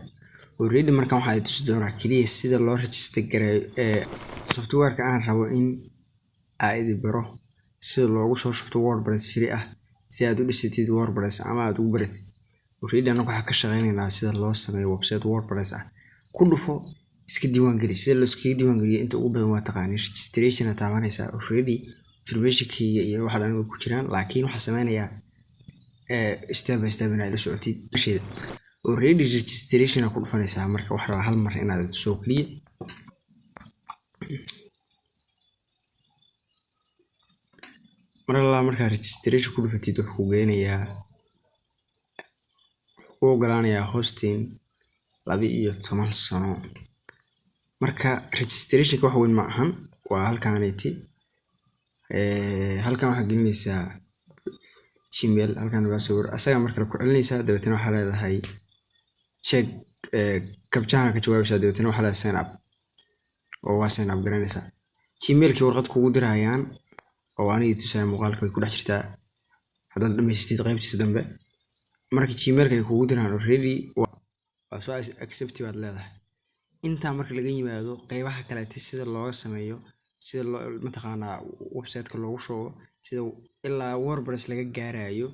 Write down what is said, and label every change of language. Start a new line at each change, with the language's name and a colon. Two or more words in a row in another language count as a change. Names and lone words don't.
Somali: already markaan waxaan tusi doonaa kaliya sida loo register gareeyo software-ka aan rabo in aad baro sida loogu soo shubto WordPress free ah si aad u dhisatid WordPress ama aad ugu baratid. already anagu waxaan ka shaqeynaynaa sida loo sameeyo website WordPress ah. ku dhufo iska diiwaan geli. sida loo iska diiwaan geliyo inta ugu badan waa taqaaniin registration taabanaysa. already information-kayga iyo waxa dhan ku jiraan, laakiin waxaan sameynayaa
English: step by step
Somali: inaad la socotid. already registration ku dhufanaysaa marka wax raba hal mar inaad soo kaliya marka registration ku dhufatid wuxuu ku geynayaa oo ogolaanaya hosting 12 sano. marka registration wax weyn ma ahan, waa halkaaniti halkaan waxaad gelinaysaa Gmail, halkaan password asaga marka ku celinaysaa, dabeetana waxaad leedahay
English: check captcha
Somali: ka jawaabaysaa, dabeetana waxaad leedahay
English: sign up
Somali: oo waa
English: sign up
Somali: garanaysaa. Gmail-ki warqad kugu dirayaan oo aniga tusay muuqaalka way ku dhex jirtaa haddaad dhamaystid qaybtiisa dambe. marka Gmail-ka ay kugu diraan already waa soo accept baad leedahay. inta marka laga yimaado qaybaha kale sida looga sameeyo, sida loo mataqaanaa website-ka loogu shubo, sida ilaa WordPress laga gaarayo.